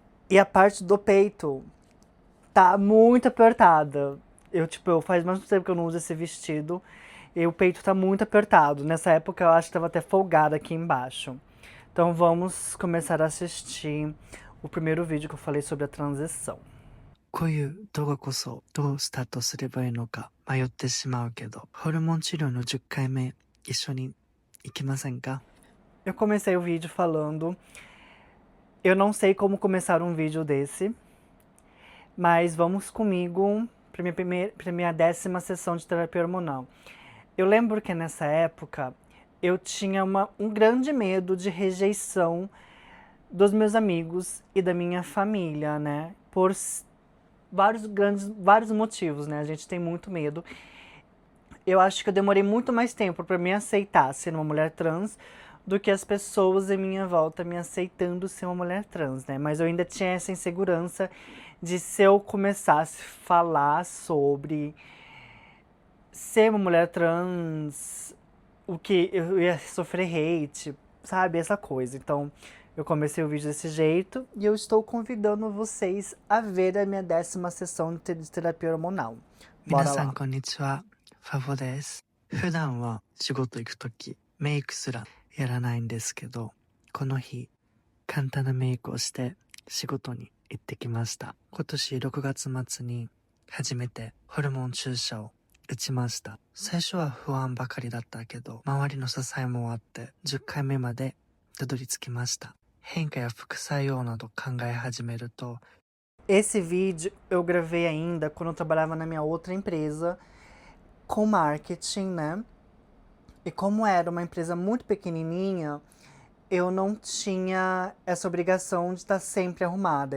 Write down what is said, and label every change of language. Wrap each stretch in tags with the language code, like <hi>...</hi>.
<pt>E a parte do peito tá muito apertada. Eu faz mais tempo que eu não uso esse vestido. E o peito tá muito apertado. Nessa época eu acho que tava até folgada aqui embaixo. Então vamos começar a assistir o primeiro vídeo que eu falei sobre a transição.</pt> <ja>こういう動画こそどうスタートすればいいのか迷ってしまうけど、ホルモン治療の10回目一緒に行きませんか?</ja> <pt>Eu comecei o vídeo falando, eu não sei como começar um vídeo desse, mas vamos comigo para minha 10ª sessão de terapia hormonal. Eu lembro que nessa época eu tinha um grande medo de rejeição dos meus amigos e da minha família, né? Por vários motivos, né? A gente tem muito medo. Eu acho que eu demorei muito mais tempo para me aceitar ser uma mulher trans do que as pessoas em minha volta me aceitando ser uma mulher trans, né? Mas eu ainda tinha essa insegurança de se eu começasse a falar sobre ser uma mulher trans, o que eu ia sofrer hate, sabe? Essa coisa. Então, eu comecei o vídeo desse jeito e eu estou convidando vocês a ver a minha 10ª sessão de terapia hormonal. Bora lá.</pt> <ja>皆さんこんにちは、ファボです。普段は仕事行くときメイクすらやらないんですけど、この日簡単なメイクをして仕事に行ってきました。今年6月末に初めてホルモン注射を打ちました。最初は不安ばかりだったけど、周りの支えもあって10回目までたどり着きました。変化や副作用など考え始めると</ja> <pt>Esse vídeo eu gravei ainda quando eu trabalhava na minha outra empresa com marketing, né? E como era uma empresa muito pequenininha, eu não tinha essa obrigação de estar sempre arrumada.</pt>